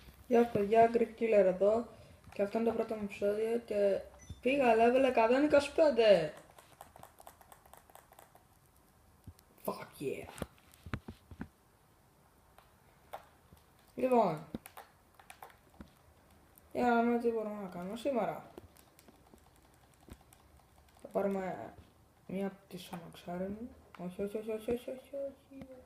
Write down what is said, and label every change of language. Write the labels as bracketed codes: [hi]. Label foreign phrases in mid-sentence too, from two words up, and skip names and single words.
[el] Γεια σας παιδιά, Greek Killer εδώ και αυτό είναι το πρώτο μου επεισόδιο και πήγα level 125. [en] Fuck yeah. [el] Λοιπόν, για να δούμε τι μπορούμε να κάνουμε σήμερα. Θα πάρουμε μία από τις αμαξάρες μου. Όχι.